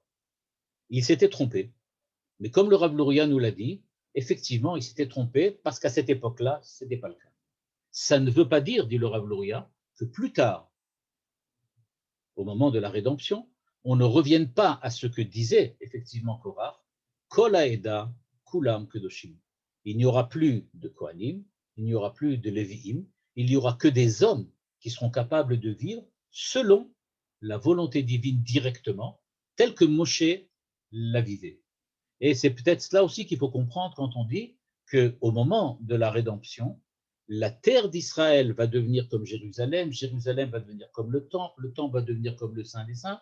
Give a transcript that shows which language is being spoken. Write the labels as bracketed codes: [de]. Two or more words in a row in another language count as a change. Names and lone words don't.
[fr] Ils s'étaient trompés, mais comme le Rav Luria nous l'a dit, effectivement, ils s'étaient trompés parce qu'à cette époque-là, ce n'était pas le cas. Ça ne veut pas dire, dit le Rav Luria, que plus tard, au moment de la rédemption, on ne revienne pas à ce que disait effectivement Korach, [he] כל העדה כולם קדושים. [fr] Il n'y aura plus de Kohanim, il n'y aura plus de Lévi'im, il n'y aura que des hommes qui seront capables de vivre selon la volonté divine directement, telle que Moshe la vivait. Et c'est peut-être cela aussi qu'il faut comprendre quand on dit qu'au moment de la rédemption, la terre d'Israël va devenir comme Jérusalem, Jérusalem va devenir comme le temple va devenir comme le Saint des Saints.